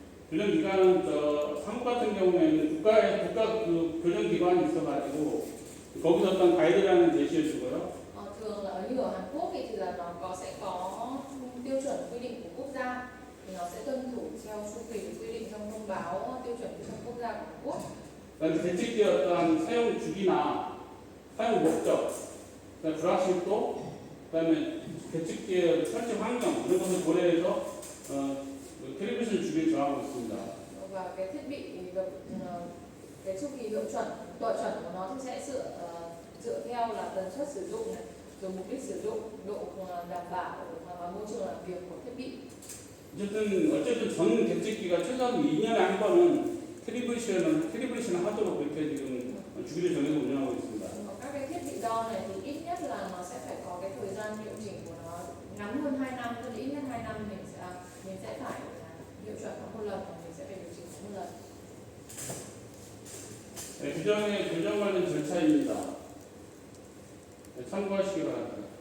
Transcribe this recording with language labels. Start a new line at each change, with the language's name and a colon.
Korean: 교정 기간은 한국 같은 경우에는 국가 그 교정 기관이 있어가지고 거기서 어떤 가이드라인을 제시해 주고요.
Vietnamese: thường là như ở Hàn Quốc thì là nó sẽ có tiêu chuẩn quy định của quốc gia, thì nó sẽ tuân thủ theo chu kỳ quy định trong thông báo tiêu chuẩn trong quốc gia của Hàn Quốc.
Korean: 그다음에 대책기의 어떠한 사용 주기나 사용 목적, 그다음에 불확실도, 그다음에 대책기의 설치 환경 이런 것을 고려해서 캐리브레이션 주기를 정하고 있습니다.
Vietnamese: Và cái thiết bị được cái chu kỳ độ chuẩn của nó thì sẽ dựa theo là tần suất sử dụng này, rồi mục đích sử dụng, độ đảm bảo và môi trường làm việc của thiết bị.
Korean: 어쨌든 전 객직기가 최소한 2년에 한 번은 캘리브레이션을 하도록 그렇게 지금 주기를 정해서 운영하고 있습니다.
Vietnamese: Các cái thiết bị đo này thì ít nhất là nó sẽ phải có cái thời gian hiệu chỉnh của nó ngắn hơn 2 năm, tức là ít nhất 2 năm mình sẽ phải hiệu chuẩn nó một lần, và mình sẽ phải điều chỉnh nó một lần.
Korean: 네, 규정의 규정 관련 절차입니다. 네, 참고하시기 바랍니다.